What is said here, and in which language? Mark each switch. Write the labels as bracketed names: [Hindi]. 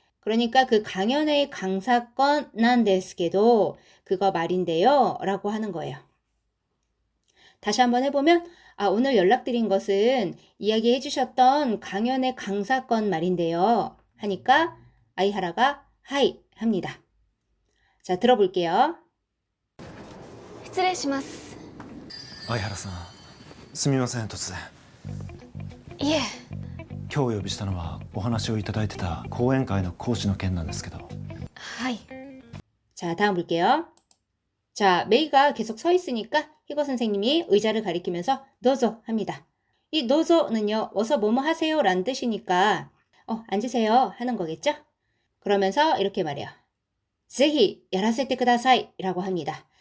[Korean] 그러니까 그 강연회의 강사건 [Japanese] 난데스케도 [Korean] 그거 말인데요 라고 하는 거예요. 다시 한번 해보면 오늘 연락드린 것은 이야기해 주셨던 강연의 강사건 말인데요 하니까 아이하라가 하이 합니다. 자, 들어볼게요. [Japanese] 失礼します。相原さん、すみません突然。いえ、今日お呼びしたのはお話をいただいてた講演会の講師の件なんですけど。はい。 [Korean] 자, 다음 볼게요. 자, 메이가 계속 서 있으니까 희거 선생님이 의자를 가리키면서 노조 합니다. 이 노조는요, 어서 뭐뭐 하세요 라는 뜻이니까 앉으세요 하는 거겠죠? 그러면서 이렇게 말해요. [Japanese] 제히 야라세테 쿠다사이 [Korean] 라고 합니다.